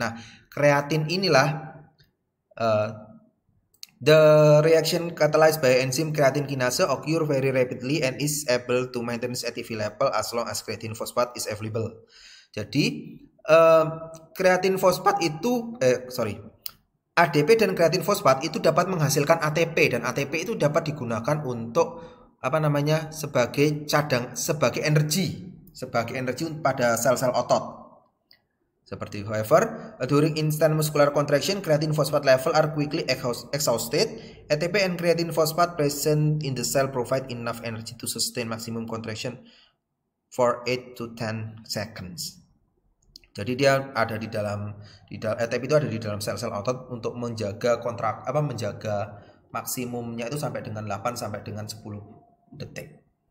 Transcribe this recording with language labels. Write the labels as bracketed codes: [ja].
[id] Nah, kreatin inilah [en] the reaction catalyzed by enzyme creatine kinase occur very rapidly and is able to maintain ATP level as long as creatine phosphate is available. [id] Jadi kreatin fosfat itu ADP dan kreatin fosfat itu dapat menghasilkan ATP, dan ATP itu dapat digunakan untuk sebagai energi pada sel-sel otot. Seperti [en] however, during instant muscular contraction, creatine phosphate level are quickly exhausted. ATP and creatine phosphate present in the cell provide enough energy to sustain maximum contraction for 8 to 10 seconds. [id] Jadi dia ada di dalam ATP itu ada di dalam sel-sel otot untuk menjaga menjaga maksimumnya itu sampai dengan 8 sampai dengan 10 detik.